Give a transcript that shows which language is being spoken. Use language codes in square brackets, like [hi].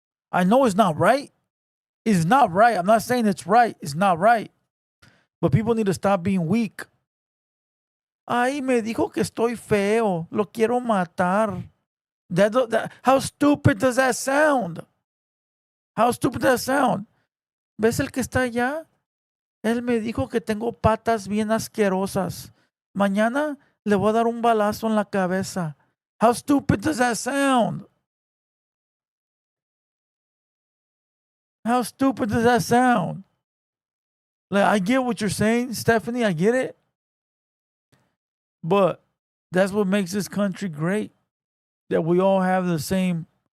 [en] I know it's not right. It's not right. I'm not saying it's right. It's not right. But people need to stop being weak. [es] Ay, me dijo que estoy feo. Lo quiero matar. [en] How stupid does that sound? How stupid does that sound? [es] ¿Ves el que está allá? Él me dijo que tengo patas bien asquerosas. Mañana le voy a dar un balazo en la cabeza. [en] How stupid does that sound? How stupid does that sound? Like, I get what you're saying, Stephanie. I get it. But that's what makes this country great. That we all have the same.